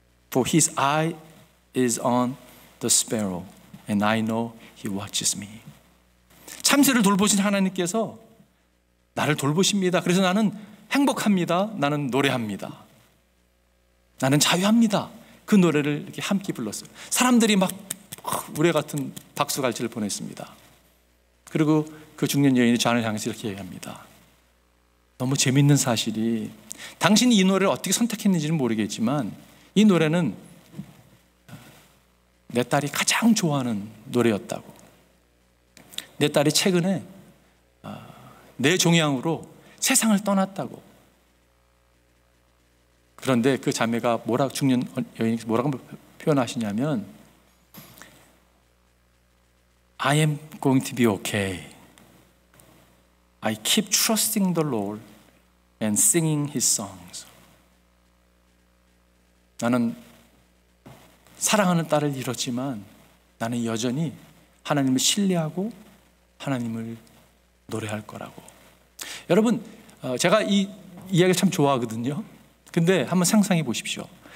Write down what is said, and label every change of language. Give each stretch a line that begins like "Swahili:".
English: For His eye is on the sparrow, and I know He watches me.
Korean: 참새를 돌보신 하나님께서 나를 돌보십니다. 그래서 나는 행복합니다. 나는 노래합니다. 나는 자유합니다. 그 노래를 이렇게 함께 불렀어요. 사람들이 막 우레 같은 박수갈채를 보냈습니다. 그리고 그 중년 여인이 존을 향해서 이렇게 얘기합니다. 너무 재밌는 사실이, 당신이 이 노래를 어떻게 선택했는지는 모르겠지만 이 노래는 내 딸이 가장 좋아하는 노래였다고. 내 딸이 최근에 내 종양으로 세상을 떠났다고. 그런데 그 자매가 중년 여인이 뭐라고 표현하시냐면
English: I am going to be okay. I keep trusting the Lord and singing His songs.
Korean: 나는 사랑하는 딸을 잃었지만 나는 여전히 하나님을 신뢰하고 하나님을 노래할 거라고. 여러분, 제가 이 이야기를 참 좋아하거든요. 근데 한번 상상해 보십시오.